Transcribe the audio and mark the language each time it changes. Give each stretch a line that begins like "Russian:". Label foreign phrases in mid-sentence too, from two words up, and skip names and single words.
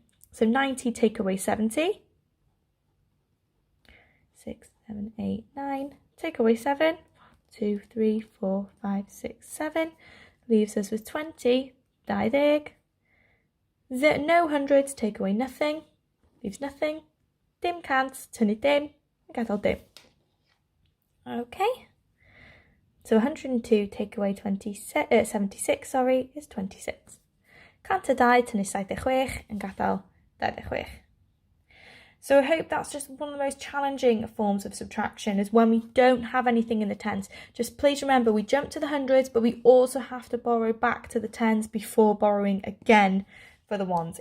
English: So 90 take away 70. 6, 7, 8, 9. Take away 7. 2, 3, 4, 5, 6, 7. Leaves us with 20. 20. No hundreds, take away nothing. Leaves nothing.
Welsh: Dim cants, tynnu dim. Gadael dim.
English: Okay. So 102 take away 76, is 26.
Welsh: Cant a 2, tynnu 76,
English: and gadael 26. So I hope that's just one of the most challenging forms of subtraction, is when we don't have anything in the tens. Just please remember, we jump to the hundreds, but we also have to borrow back to the tens before borrowing again for the ones.